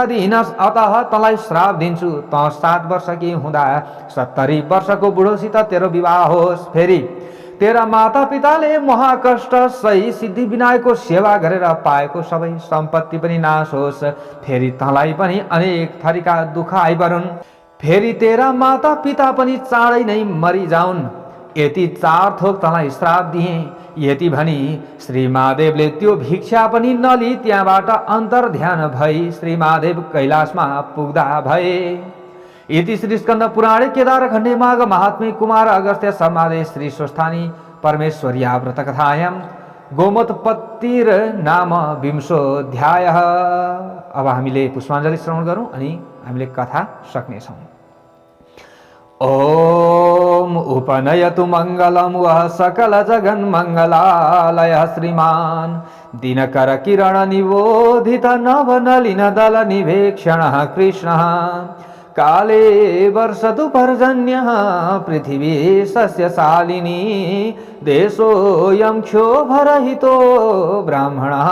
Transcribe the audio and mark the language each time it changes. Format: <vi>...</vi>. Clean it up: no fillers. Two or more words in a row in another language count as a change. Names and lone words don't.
<ne>दिइनस्, अतः तँलाई श्राप दिन्छु, तँ 7 वर्षकी हुँदा 70 वर्षको बुढोसित तेरो विवाह होस्, फेरि तेरा माता पिताले महाकष्ट सही सिद्धि विनायकको सेवा गरेर पाएको सबै सम्पत्ति पनि नाश होस्, फेरि तँलाई पनि अनेक थरीका दुःख आइपरुन्, फेरि तेरा माता पिता पनि चाँडै नै मरिजाउन्, यति 4 थोक तँलाई श्राप दिएँ। यति भनी श्री महादेवले त्यो भिक्षा पनि नलिई त्यहाँबाट अन्तर ध्यान भई श्री महादेव कैलाशमा पुग्दा भए।</ne> <sa>इति श्री स्कन्द पुराणे केदारखण्डे माघ महात्म्ये कुमार अगस्त्य संवादे श्री स्वस्थानी परमेश्वर्या व्रतकथायां गोमोत्पत्तिर नाम 20</sa> <ne>अब हामीले पुष्पाञ्जली श्रवण गरौँ अनि हामीले कथा सक्नेछौँ।</ne> <sa>ओम उपनयतु मङ्गलं वः सकल जगन्मङ्गलालयः श्रीमान् दिनकर किरण निबोधित नवनलिन दल निवेक्षणः कृष्णः काले वर्षतु पर्जन्यः पृथिवी सस्यशालिनी देशोऽयं क्षोभरहितो ब्राह्मणः</sa>